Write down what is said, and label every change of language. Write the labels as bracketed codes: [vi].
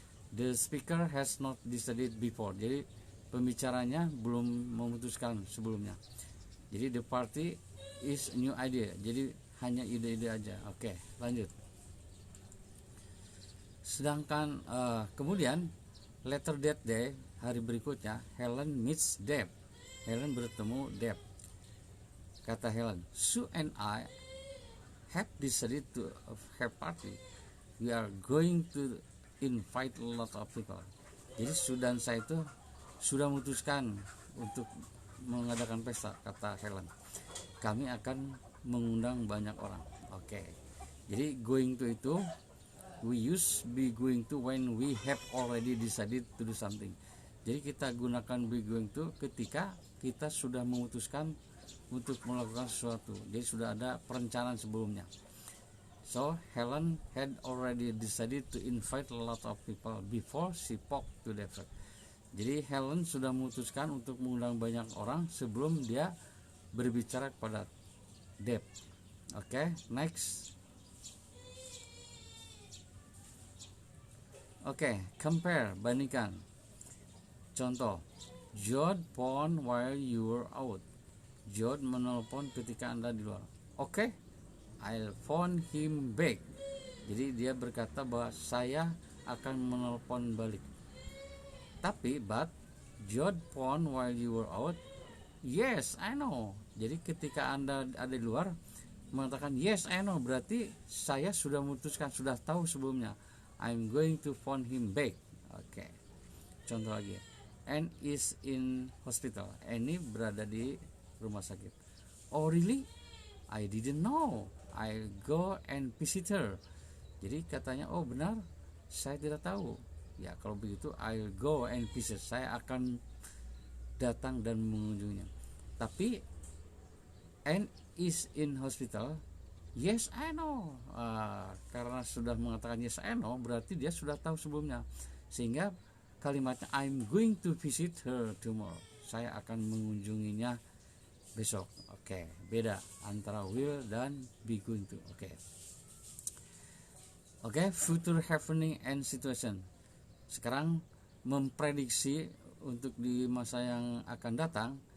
[en] The speaker has not decided before. [id] Jadi pembicaranya belum memutuskan sebelumnya. [en] Jadi the party is new idea. [id] Jadi hanya ide-ide aja. Oke, lanjut. Sedangkan kemudian [en] later that day, [id] hari berikutnya, Helen meets Deb. Helen bertemu Deb. [en] Kata Helen, Sue and I have decided to have party. We are going to invite a lot of people. [id] Jadi Sue dan saya itu sudah memutuskan untuk mengadakan pesta, kata Helen. Kami akan mengundang banyak orang. Oke. Jadi [en] going to itu we use be going to when we have already decided to do something. [id] Jadi kita gunakan be going to ketika kita sudah memutuskan untuk melakukan sesuatu. Jadi sudah ada perencanaan sebelumnya. [en] So Helen had already decided to invite a lot of people before she spoke to Deb. [id] Jadi Helen sudah memutuskan untuk mengundang banyak orang sebelum dia berbicara kepada Deb. Oke, [en] next. [id] Oke, compare, bandingkan. [en] Contoh, John phone while you were out. [id] John menelpon ketika Anda di luar. Oke, [en] I'll phone him back. [id] Jadi dia berkata bahwa saya akan menelpon balik. [en] Tapi John phone while you were out. Yes, I know. [id] Jadi ketika Anda ada di luar mengatakan [en] yes, I know, [id] berarti saya sudah memutuskan, sudah tahu sebelumnya. [en] I'm going to phone him back. [id] Oke. Contoh lagi. [en] Anne is in hospital. [id] Annie berada di rumah sakit. [en] Oh really? I didn't know. I'll go and visit her. [id] Jadi katanya, oh benar, saya tidak tahu. Ya kalau begitu [en] I'll go and visit. [id] Saya akan datang dan mengunjunginya. [en] Tapi Anne is in hospital. Yes I know. [id] Karena sudah mengatakan [en] yes I know, [id] berarti dia sudah tahu sebelumnya. Sehingga kalimatnya [en] I'm going to visit her tomorrow. [id] Saya akan mengunjunginya besok. Oke, beda antara will dan be going to. [en] Oke, future happening and situation. [id] Sekarang memprediksi untuk di masa yang akan datang.